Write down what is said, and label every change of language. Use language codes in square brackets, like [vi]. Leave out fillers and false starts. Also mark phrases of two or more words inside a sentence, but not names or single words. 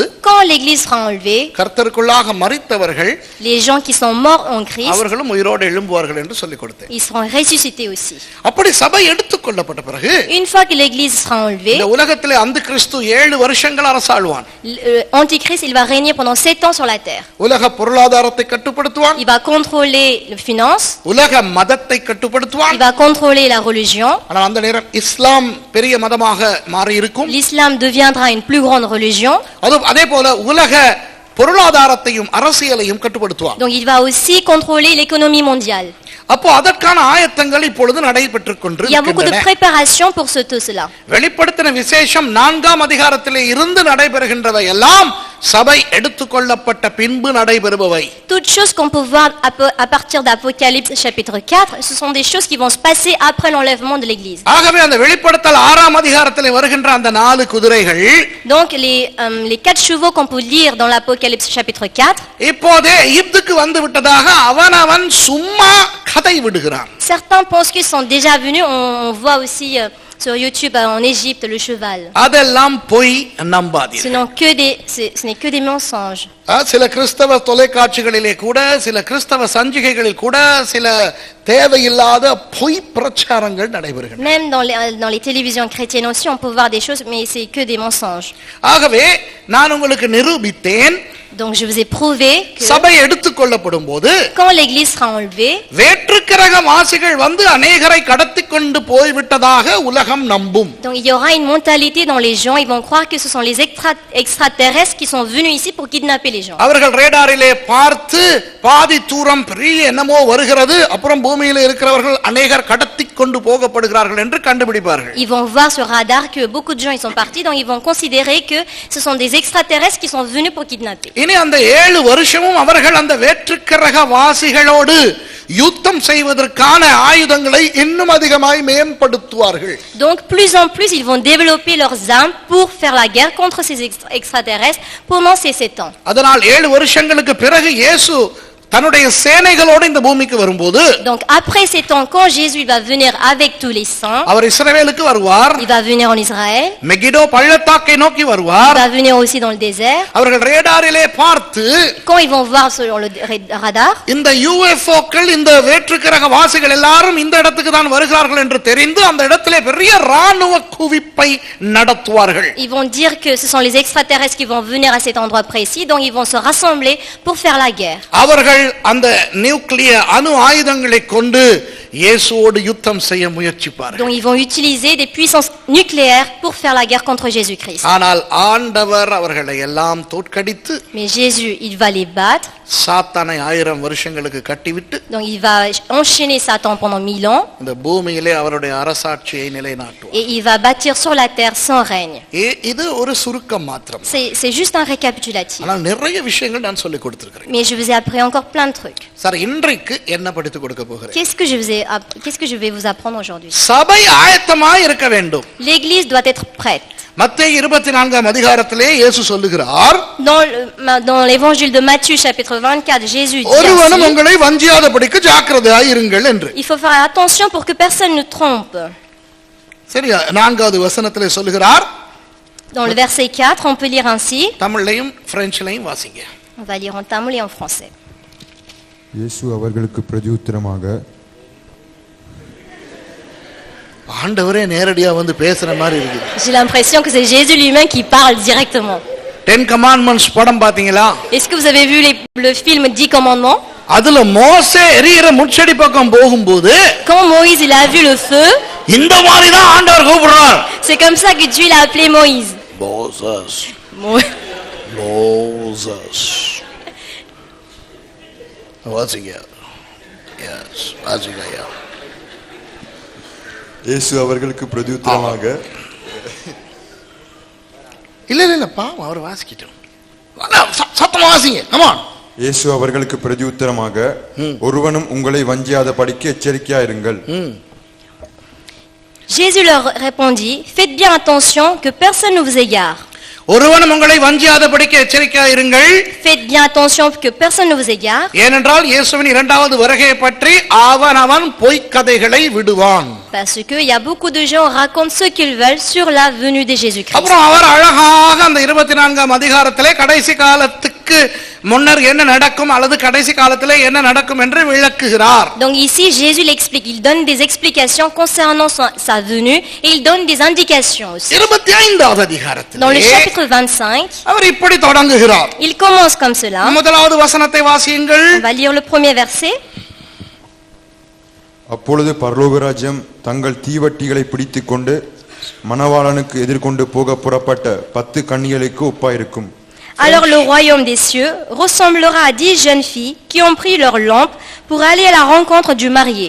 [fr] quand l'église sera enlevée, [ta] கர்த்தருக்குள்ளாக மரித்தவர்கள், [fr] les gens qui sont morts en Christ, [ta] அவர்களும் உயிரோடு எழும்புவார்கள் என்று சொல்லிக் கொடுத்தேன். [fr] ils seront ressuscités aussi. [ta] அப்படி சபை எடுத்துக்கொள்ளப்பட்ட பிறகு, [fr] une fois que l'église sera enlevée, [ta] இந்த உலகத்திலே அந்திகிறிஸ்து 7 வருஷங்கள் அரசாளுவான். [fr] Antichrist, il va régner pendant 7 ans sur la terre. [ta] உலக பொருளாதாரத்தை கட்டுப்படுத்துவான். [fr] Il va contrôler les finances. [ta] உலக மதத்தை கட்டுப்படுத்துவான். [fr] Il va contrôler la religion. [ta] ஆனால் அந்த நேரம் இஸ்லாம் பெரிய மதமாக மாறி இருக்கும். [fr] L'islam deviendra une plus grande religion. [ta] அதே போல உலக பொருளாதாரத்தையும் அரசியலையும் கட்டுப்படுத்துவான். [fr] Donc il va aussi contrôler l'économie mondiale. [ta] அப்போ அதற்கான ஆயத்தங்கள் இப்பொழுது நடைபெற்றுக் கொண்டிருக்கின்றன. [fr] Il y a beaucoup de préparation pour tout cela. [ta] வெளிப்படுத்தின விசேஷம் 4ஆம் அதிகாரத்திலே இருந்து நடைபெறுகின்றவை எல்லாம் சபை எடுத்துக்கொள்ளப்பட்ட பின்பு நடைபெறுபவை. [fr] Toutes choses qu'on peut voir à partir d'Apocalypse chapitre 4, ce sont des choses qui vont se passer après l'enlèvement de l'église. [ta] ஆகவே அந்த வெளிப்படுத்தல் 6ஆம் அதிகாரத்திலே வருகின்ற அந்த 4 குதிரைகள், [fr] donc les 4 chevaux qu'on peut lire dans l'Apocalypse chapitre 4, [ta] இப்போதே எகிப்துக்கு வந்து விட்டதாக அவனவன் சும்மா கதை விடுகிறான். [fr] Certains pensent qu'ils sont déjà venus. On voit aussi sur YouTube en Égypte le cheval. [ta] அதெல்லாம் பொய், நம்பாதீர்கள். [fr] Ce n'est que des mensonges. [ta] சில கிறிஸ்தவ தொலைக்காட்சிகளிலே கூட, சில கிறிஸ்தவ சஞ்சிகைகளில் கூட சில தேவையில்லாத பொய் பிரச்சாரங்கள் நடைபெறுகின்றன. [fr] Même dans les télévisions chrétiennes aussi, on peut voir des choses, mais c'est que des mensonges. [ta] ஆகவே நான் உங்களுக்கு நிரூபித்தேன். [fr] Donc je vous ai prouvé que [ta] சபை எடுத்துக்கொள்ளப்படும் போது, [fr] quand l'église sera enlevée, [ta] வேற்றுக்கிரக வாசிகள் வந்து அநேகரை கடத்திக் கொண்டு போய்விட்டதாக உலகம் நம்பும். [fr] donc il y aura une mentalité dans les gens, ils vont croire que ce sont les extraterrestres qui sont venus ici pour kidnapper les gens. [ta] அவர்கள் ரேடாரிலே பார்த்து பாதி தூரம் பெரிய என்னமோ வருகிறது, அப்புறம் பூமியிலே இருக்கிறவர்கள் அநேகர் கடத்திக் கொண்டு போகப்படுகிறார்கள் என்று கண்டுபிடிப்பார்கள். [fr] Ils vont voir sur radar que beaucoup de gens ils sont partis, donc ils vont considérer que ce sont des extraterrestres qui sont venus pour kidnapper. [ta] இனி அந்த 7 வருஷமும் அவர்கள் அந்த வேற்றுக்கிரக வாசிகளோடு யுத்தம் செய்வதற்கான ஆயுதங்களை இன்னும் அதிகமாய் மேம்படுத்துவார்கள். [fr] Donc plus en plus ils vont développer leurs armes pour faire la guerre contre ces extraterrestres pendant ces 7 ans. [ta] அதனால் 7 வருஷங்களுக்கு பிறகு இயேசு தன்னுடைய சேனைகளோடு இந்த பூமிக்கு வரும்போது [fr] Donc après ces temps, quand Jésus va venir avec tous les saints, [ta] அவர் இஸ்ரவேலுக்கு வருவார், [fr] il va venir en Israël, [ta] மெகிடோ பள்ளத்தாக்கை நோக்கி [fr] il [ta] வருவார். [fr] va venir aussi dans le désert. [ta] அவர்கள் ரேடாரிலே பார்த்து [fr] Quand ils vont voir sur le radar, [ta] இந்த யூஎஃப்ஓக்கள் இந்த வேற்றுக்கிரக வாசிகள் எல்லாரும் இந்த இடத்துக்கு தான் வருகிறார்கள் என்று தெரிந்து அந்த இடத்திலே பெரிய ராணுவ குவிப்பை நடத்துவார்கள். [fr] ils vont dire que ce sont les extraterrestres qui vont venir à cet endroit précis, donc ils vont se rassembler pour faire la guerre. [ta] அவர்கள் அந்த நியூக்ளியர் அணு ஆயுதங்களை கொண்டு இயேசுவோடு யுத்தம் செய்ய முயற்சிப்பார்கள். [fr] Donc ils vont utiliser des puissances nucléaires pour faire la guerre contre Jésus-Christ. [ta] ஆனால் ஆண்டவர் அவர்களை எல்லாம் தோற்கடித்து [fr] Mais Jésus, il va les battre. [ta] சாத்தானை 1000 வருஷங்களுக்கு கட்டிவிட்டு [fr] Donc il va enchaîner Satan pendant 1000 ans [ta] இந்த பூமியிலே அவருடைய அரசாட்சியை நிலைநாட்டுவார். [fr] et il va bâtir sur la terre son règne. [ta] இது ஒரு சுருக்கம் மாத்திரம். [fr] C'est juste un récapitulatif. [ta] ஆனால் நிறைய விஷயங்கள் நான் சொல்லிக் கொடுத்திருக்கிறேன். [fr] Mais je vous ai appris encore plein de trucs. [ta] சார் இன்றைக்கு என்ன படித்து கொடுக்க போகிறேன்? [fr] Qu'est-ce que je vais vous apprendre aujourd'hui? [ta] சபை ஆயத்தமாய் இருக்க வேண்டும். [fr] L'église doit être prête. [ta] மத்தேயு 24 அதிகாரத்திலே இயேசு சொல்லுகிறார், [fr] Dans l'évangile de Matthieu chapitre 24, Jésus dit [ta] ஒருவனும் [fr] ainsi, [ta] உங்களை வஞ்சியாதபடிக்கு ஜாக்கிரதையாய் இருங்கள் என்று. [fr] il faut faire attention pour que personne ne trompe. [ta] சரியா? 4வது வசனத்திலே சொல்லுகிறார். [fr] Dans le verset 4, on peut lire ainsi. [ta] தமிழ்லையும் பிரெஞ்சிலையும் வாசிங்க. [fr] On va lire en tamoul et en français. [ta] இயேசு அவர்களுக்கு பிரதியுத்தரமாக, ஆண்டவரே நேரடியா வந்து பேசுற மாதிரி இருக்கு. [fr] J'ai l'impression que c'est Jésus lui-même qui parle directement. [ta] 10 commandments படம் பாத்தீங்களா? [fr] Est-ce que vous avez vu le film 10 commandements? [ta] அதுல மோசே எரியிற முட்செடி பக்கம் போகும்போது [fr] Quand Moïse il a vu le feu, [ta] இந்த மாதிரி தான் ஆண்டவர் கூப்பிடுறார். [fr] c'est comme ça que Dieu l'a appelé Moïse. [ta] மோசஸ் Mo- மோசஸ் வாசிங்க. எஸ் வாசிங்க. இயேசு அவர்களுக்கு பிரதியுத்தரமாக, இல்ல பாவம் அவர் வாசிக்கிட்டோம். சத்தமா வாசிங்க. [en] come on. [ta] இயேசு அவர்களுக்கு பிரதியுத்தரமாக, ஒருவனும் உங்களை வஞ்சியாதபடிக்கு எச்சரிக்கையாயிருங்கள். [fr] Jésus leur répondit, faites bien attention que personne ne vous égare. [ta] ஒருவனும் உங்களை வஞ்சியாதபடிக்கு எச்சரிக்கையாய் இருங்கள். [fr] Faites bien attention que personne ne vous égare. [ta] ஏனென்றால் இயேசுவின் இரண்டாவது வருகையை பற்றி அவன் பொய்க்கதைகளை விடுவான். [fr] Parce que il y a beaucoup de gens racontent ce qu'ils veulent sur la venue de Jésus-Christ. [ta] அப்புறம் அவர் அழகாக அந்த 24 அதிகாரத்திலே கடைசி காலத்துக்கு முன்னர் என்ன நடக்கும் அல்லது கடைசி காலத்திலே என்ன நடக்கும் என்று விளக்குகிறார். [fr] Donc ici Jésus l'explique, il donne des explications concernant sa venue et il donne des indications aussi. [ta] 25வது அதிகாரத்திலே [fr] Dans le chapitre 25, [ta] அவர் இப்படி தொடங்குகிறார். [fr] il commence comme cela. [ta] முதலாவது வசனத்தை வாசியுங்கள். [fr] On va lire le premier verset. [ta] அப்பொழுது பரலோகராஜ்யம் தங்கள் தீவட்டிகளை பிடித்துக் கொண்டு மணவாளனுக்கு எதிர்கொண்டு போக புறப்பட்ட 10 கன்னிகளுக்கு ஒப்பாயிருக்கும். [fr] Alors le royaume des cieux ressemblera à 10 jeunes filles qui ont pris leur lampe pour aller à la rencontre du marié.